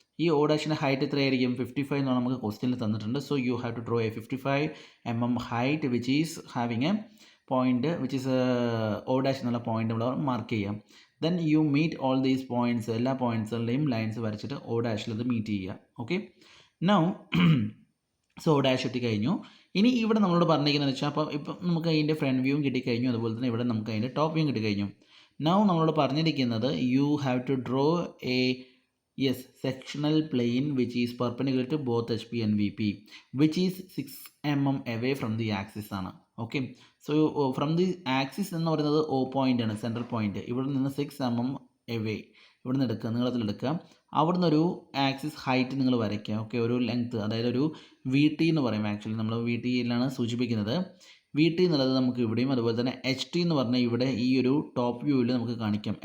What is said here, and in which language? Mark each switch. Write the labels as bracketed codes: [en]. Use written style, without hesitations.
[ml] ഈ O' height എത്രയായിരിക്കും? 55 എന്നാണ് നമുക്ക് ക്വസ്റ്റ്യനിൽ തന്നിട്ടുണ്ട്. [en] so you have to draw a 55 mm height which is having a point which is O' [ml] എന്നുള്ള പോയിന്റ് നമ്മൾ മാർക്ക് ചെയ്യാം. [en] then you meet all these points, [ml] എല്ലാ പോയിൻറ്റ്സുകളുടെയും ലൈൻസ് വരച്ചിട്ട് O' അത് മീറ്റ് ചെയ്യുക. ഓക്കെ, നൗ സോ O' എത്തിക്കഴിഞ്ഞു. ഇനി ഇവിടെ നമ്മളോട് പറഞ്ഞിരിക്കുന്നത് വെച്ചാൽ അപ്പോൾ ഇപ്പം നമുക്ക് അതിൻ്റെ ഫ്രണ്ട് വ്യൂവും കിട്ടിക്കഴിഞ്ഞു. അതുപോലെ തന്നെ ഇവിടെ നമുക്ക് അതിൻ്റെ ടോപ്പ് വ്യൂവും കിട്ടിക്കഴിഞ്ഞു. നൗ നമ്മളോട് പറഞ്ഞിരിക്കുന്നത് [en] you have to draw a sectional plane which is perpendicular to both HP and VP which is 6 mm away from the axis [ml] ആണ്. Okay, so from the axis എന്ന് പറയുന്നത് O പോയിൻ്റ് ആണ്, central point. ഇവിടെ നിന്ന് 6 mm away ഇവിടെ നിന്ന് എടുക്കുക, നീളത്തിലെടുക്കുക. അവിടുന്ന് ഒരു ആക്സിസ് ഹൈറ്റ് നിങ്ങൾ വരയ്ക്കുക. ഓക്കെ, ഒരു ലെങ്ത്ത്, അതായത് ഒരു VT എന്ന് പറയും. ആക്ച്വലി നമ്മൾ VTയിലാണ് സൂചിപ്പിക്കുന്നത്. VT എന്നുള്ളത് നമുക്ക് ഇവിടെയും അതുപോലെ തന്നെ HT എന്ന് പറഞ്ഞാൽ ഇവിടെ ഈ ഒരു ടോപ്പ് വ്യൂവിൽ നമുക്ക് കാണിക്കാം.